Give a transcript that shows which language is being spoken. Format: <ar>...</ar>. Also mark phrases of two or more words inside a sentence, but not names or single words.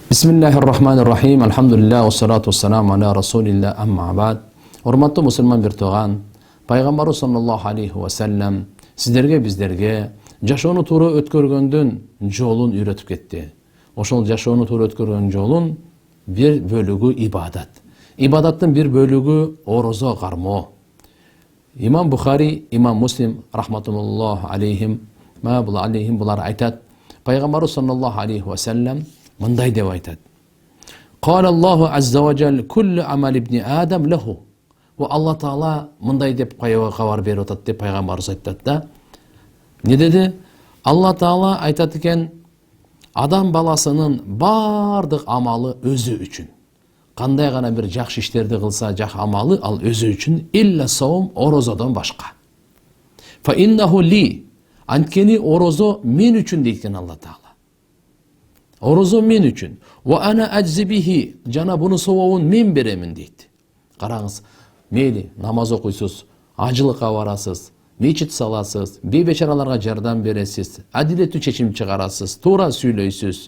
<ar>بسم الله الرحمن الرحيم. الحمد لله، والصلاة والسلام على رسول الله، أما بعد.</ar> <ky>Урматтуу мусулман бир тууган, пайгамбарыбыз</ky> <ar>صلى الله عليه وسلم</ar> <ky>сиздерге бизерге жашоону туура өткөргөндүн жолун үйрөтүп кетти. Ошол жашоону туура өткөргөн жолун бир бөлүгү ибадат. Ибадаттын бир бөлүгү орозо кармоо. Имам Бухари, Имам Муслим</ky> <ar>رحمة الله عليهم</ar> <ky>булар айтат. Пайгамбарыбыз</ky> <ar>صلى الله عليه وسلم</ar> <ky>мындай деп айтат.</ky> <ar>قال الله عز وجل كل عمل ابن آدم له.</ar> <ky>Ва Алла Таала мындай деп кабар берип атат деп пайгамбарыбыз айтат да. Не деди? Алла Таала айтат экен, адам баласынын бардык амалы өзү үчүн. Кандай гана бир жакшы иштерди кылса, жак амалы ал өзү үчүн,</ky> <ar>إلا الصوم,</ar> <ky>орозодон башка.</ky> <ar>فإنه لي.</ar> <ky>Анткени орозо мен үчүн дейт Алла Таала. Орозо мен үчүн.</ky> <ar>وأنا أجزي به,</ar> <ky>жана буну сабабын мен беремин дейт. Караңыз, мейли намаз окуйсуз, ажылыкка барасыз, мечит саласыз, бейбечараларга жардам бересиз, адилеттүү чечим чыгарасыз, туура сүйлөйсүз.</ky>